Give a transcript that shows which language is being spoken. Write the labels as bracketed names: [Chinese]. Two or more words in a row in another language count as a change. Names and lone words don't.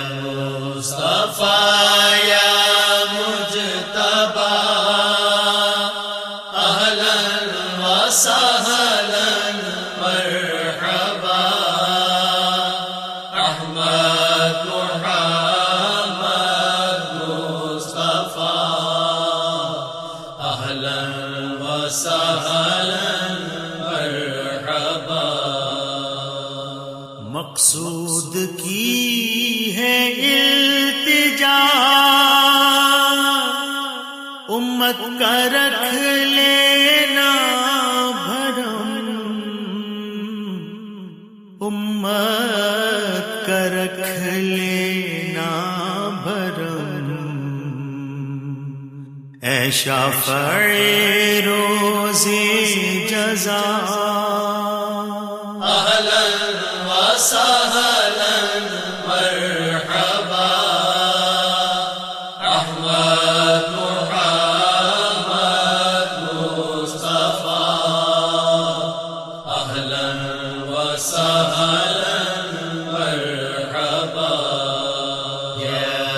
[Urdu] مصطفیٰ یا مجتبی، [Arabic] اہلا وسہلا مرحبا [Urdu] احمد محمد مصطفیٰ، [Arabic] اہلا وسہلا مرحبا۔ [Urdu] مقصود کی ہے التجا، امت کا رکھ لینا بھرم، امت کا رکھ لینا بھرم، اے شافع روز جزا، [Arabic] اہلا وسہلا مرحبا [Urdu] احمد محمد مصطفیٰ، [Arabic] اہلا وسہلا مرحبا [Urdu] یا